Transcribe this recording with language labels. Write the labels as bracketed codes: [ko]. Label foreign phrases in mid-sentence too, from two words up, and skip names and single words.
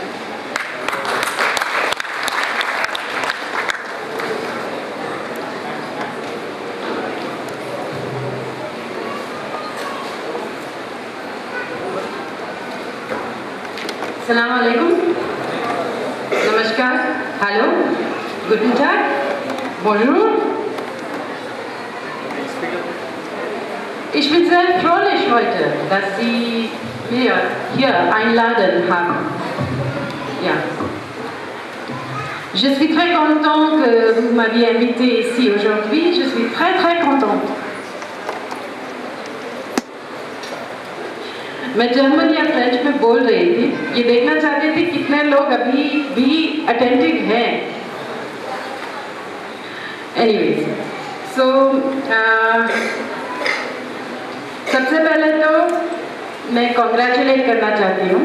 [ar] السلام عليكم, नमस्कार, [de] hallo, guten Tag, bonjour. Ich bin sehr fröhlich heute, dass Sie mir hier einladen haben. Ja. [fr] Je suis très content que vous m'aviez invité ici aujourd'hui. Je suis très contente. [hi] मैं जर्मन या फ्रेंच में बोल रही थी, ये देखना चाहती थी कितने लोग अभी भी अटेंटिव हैं। एनीवेज, सो सबसे पहले तो मैं कॉन्ग्रेचुलेट करना चाहती हूँ।